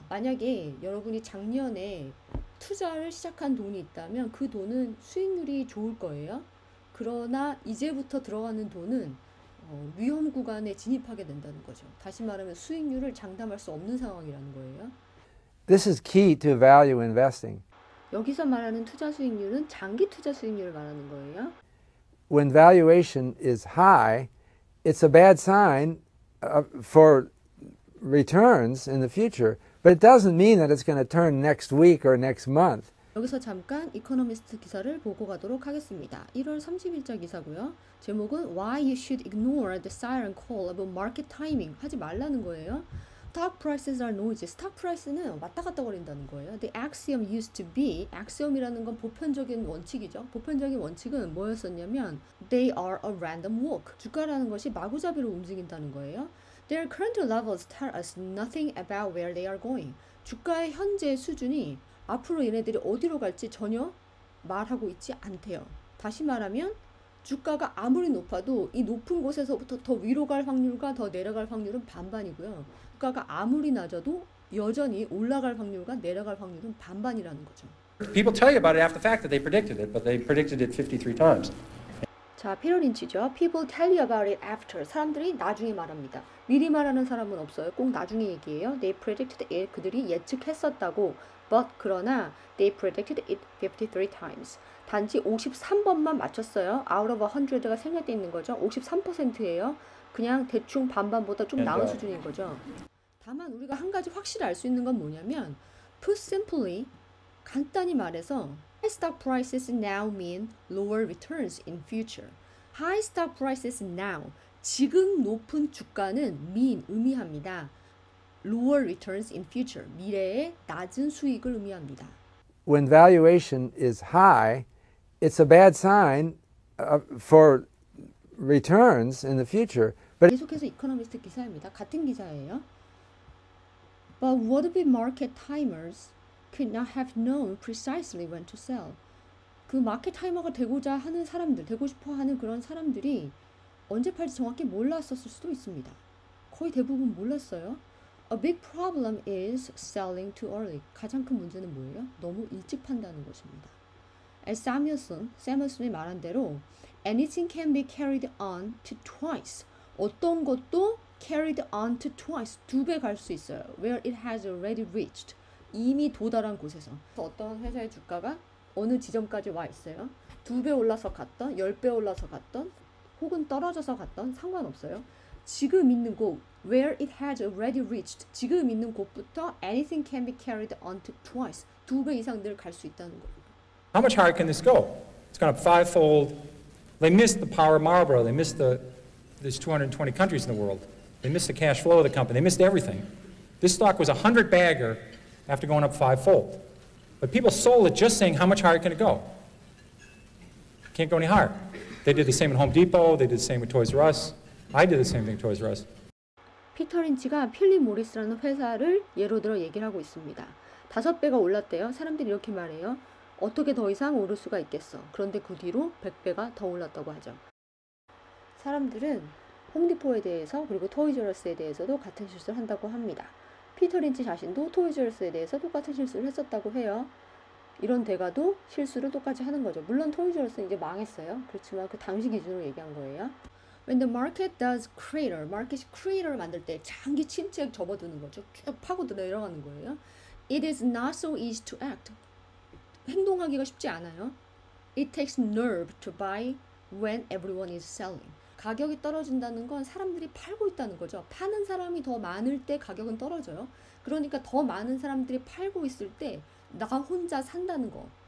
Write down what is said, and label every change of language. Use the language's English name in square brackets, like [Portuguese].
[Korean] 만약에 여러분이 작년에 투자를 시작한 돈이 있다면 그 돈은 수익률이 좋을 거예요. 그러나 이제부터 들어가는 돈은 위험 구간에 진입하게 된다는 거죠. 다시 말하면 수익률을 장담할 수 없는 상황이라는 거예요. [English] This is key to value investing. [Korean] 여기서 말하는 투자 수익률은 장기 투자 수익률을 말하는 거예요. [English] When valuation is high, it's a bad sign for returns in the future, but it doesn't mean that it's going to turn next week or next month. [Korean] 여기서 잠깐 이코노미스트 기사를 보고 가도록 하겠습니다. 1월 30일자 기사고요. 제목은 [English] Why you should ignore the siren call about market timing. [Korean] 하지 말라는 거예요. [English] Stock prices are noisy. [Korean] 스탁 프라이스는 왔다 갔다 거린다는 거예요. [English] The axiom used to be, [Korean] axiom이라는 건 보편적인 원칙이죠. 보편적인 원칙은 뭐였었냐면 [English] they are a random walk. [Korean] 주가라는 것이 마구잡이로 움직인다는 거예요. [English] Their current levels tell us nothing about where they are going. [Korean] 주가의 현재 수준이 앞으로 얘네들이 어디로 갈지 전혀 말하고 있지 않대요. 다시 말하면 주가가 아무리 높아도 이 높은 곳에서부터 더 위로 갈 확률과 더 내려갈 확률은 반반이고요. 주가가 아무리 낮아도 여전히 올라갈 확률과 내려갈 확률은 반반이라는 거죠. [English] People tell you about it after the fact that they predicted it, but they predicted it 53 times. [Korean] 자, 피터 린치죠. [English] People tell you about it after. [Korean] 사람들이 나중에 말합니다. 미리 말하는 사람은 없어요. 꼭 나중에 얘기해요. [English] They predicted it. [Korean] 그들이 예측했었다고. [English] But [Korean] 그러나 [English] they predicted it 53 times. [Korean] 단지 53번만 맞췄어요. [English] Out of 100 [Korean] 가 생략돼 있는 거죠. 53%예요. 그냥 대충 반반보다 좀 나은 수준인 거죠. 다만 우리가 한 가지 확실히 알 수 있는 건 뭐냐면 [English] put simply, [Korean] 간단히 말해서 [English] high stock prices now mean lower returns in future. High stock prices now, [Korean] 지금 높은 주가는 [English] mean, [Korean] 의미합니다. [English] Lower returns in future, [Korean] 미래의 낮은 수익을 의미합니다. [English] When valuation is high, it's a bad sign for returns in the future. But [Korean] 계속해서 이코노미스트 기사입니다. 같은 기사예요. [English] But would-be market timers could not have known precisely when to sell. [Korean] 그 마켓 타이머가 되고자 하는 사람들, 되고 싶어 하는 그런 사람들이 언제 팔지 정확히 몰랐었을 수도 있습니다. 거의 대부분 몰랐어요. [English] A big problem is selling too early. [Korean] 가장 큰 문제는 뭐예요? 너무 일찍 판다는 것입니다. [English] As 사뮤엘슨이 [Korean] 말한 대로 [English] anything can be carried on to twice. [Korean] 어떤 것도 [English] carried on to twice. [Korean] 2배 갈 수 있어요. [English] Where it has already reached. [Korean] 이미 도달한 곳에서. 어떤 회사의 주가가 어느 지점까지 와 있어요. 2배 올라서 갔던, 10배 올라서 갔던, 혹은 떨어져서 갔던 상관없어요. 지금 있는 곳, [English] where it has already reached. [Korean] 지금 있는 곳부터 [English] anything can be carried on to twice. [Korean] 2배 이상 늘 갈 수 있다는 거예요. [English] How much higher can this go? It's gone up fivefold. They missed the power of Marlboro. They missed there's 220 countries in the world. They missed the cash flow of the company. They missed everything. This stock was a 100-bagger after going up fivefold. But people sold it just saying, how much higher can it go? Can't go any higher. They did the same at Home Depot. They did the same with Toys R Us. I did the same thing at Toys R Us. [Korean] 피터 린치가 필립 모리스라는 회사를 예로 들어 얘기를 하고 있습니다. 5배가 올랐대요. 사람들이 이렇게 말해요. 어떻게 더 이상 오를 수가 있겠어. 그런데 그 뒤로 100배가 더 올랐다고 하죠. 사람들은 홈디포에 대해서 그리고 토이즈러스에 대해서도 같은 실수를 한다고 합니다. 피터 린치 자신도 토이즈러스에 대해서 똑같은 실수를 했었다고 해요. 이런 대가도 실수를 똑같이 하는 거죠. 물론 토이즈러스는 이제 망했어요. 그렇지만 그 당시 기준으로 얘기한 거예요. [English] When the market does crater, [Korean] 마켓이 크레이터를 만들 때 장기 침체에 접어드는 거죠. 쭉 파고 내려가는 거예요. [English] It is not so easy to act. [Korean] 행동하기가 쉽지 않아요. [English] It takes nerve to buy when everyone is selling. [Korean] 가격이 떨어진다는 건 사람들이 팔고 있다는 거죠. 파는 사람이 더 많을 때 가격은 떨어져요. 그러니까 더 많은 사람들이 팔고 있을 때 나 혼자 산다는 거.